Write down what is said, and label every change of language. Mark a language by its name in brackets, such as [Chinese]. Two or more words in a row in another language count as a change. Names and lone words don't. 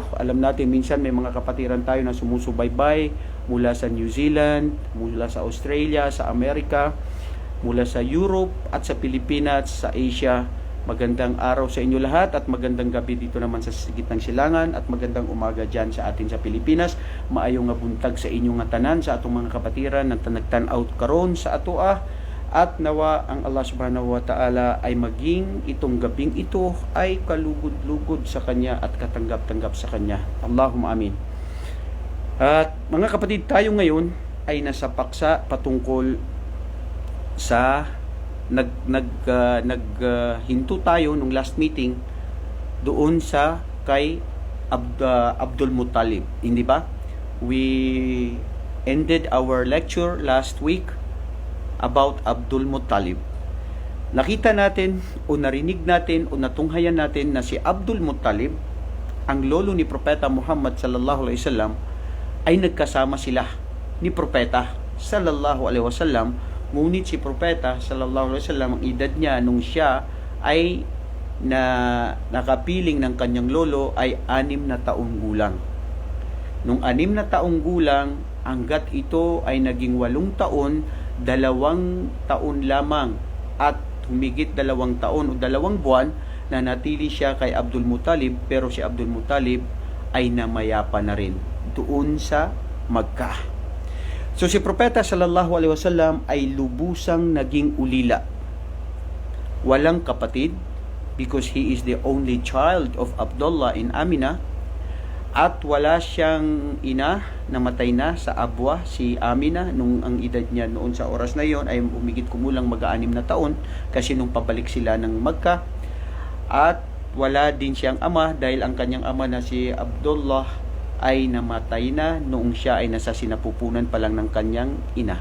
[Filipino] Alam natin, minsan may mga kapatiran tayo na sumusubaybay mula sa New Zealand, mula sa Australia, sa Amerika, mula sa Europe at sa Pilipinas, sa Asia. Magandang araw sa inyo lahat at magandang gabi dito naman sa gitnang silangan, at magandang umaga dyan sa atin sa Pilipinas. [Cebuano] Maayong nga buntag sa inyong nga tanan, sa atong mga kapatiran na nagtan-out karon sa atoa. [Filipino] At nawa ang Allah [Arabic] سبحانه وتعالى [Filipino] ay maging itong gabing ito ay kalugod-lugod sa Kanya at katanggap-tanggap sa Kanya. [Arabic] اللهم آمين. [Filipino] At mga kapatid, tayo ngayon ay nasa paksa patungkol sa hinto tayo nung [English] last meeting [Filipino] doon sa kay Abdul Muttalib, hindi ba? [English] We ended our lecture last week about Abdul Muttalib. [Filipino] Nakita natin o narinig natin o natunghayan natin na si Abdul Muttalib, ang lolo ni Propeta Muhammad [Arabic] صلى الله عليه وسلم, [Filipino] ay nagkasama sila ni Propeta [Arabic] صلى الله عليه وسلم. [Filipino] Ngunit si Propeta [Arabic] صلى الله عليه وسلم, [Filipino] ang edad niya nung siya ay nakapiling ng kanyang lolo ay 6 na taong gulang. Nung 6 na taong gulang, hanggat ito ay naging 8 taon, 2 taon lamang at humigit 2 taon o 2 buwan na natili siya kay Abdul Muttalib, pero si Abdul Muttalib ay namayapa na rin doon sa Makkah. So si Propeta [Arabic] صلى الله عليه وسلم [Filipino] ay lubusang naging ulila. Walang kapatid, [English] because he is the only child of Abdullah and Amina, [Filipino] at wala siyang ina, namatay na sa Abwa si Amina nung ang edad niya noon sa oras na yon ay umigit kumulang mag-6 na taon, kasi nung pabalik sila ng Makkah. At wala din siyang ama, dahil ang kanyang ama na si Abdullah ay namatay na noong siya ay nasa sinapupunan pa lang ng kanyang ina.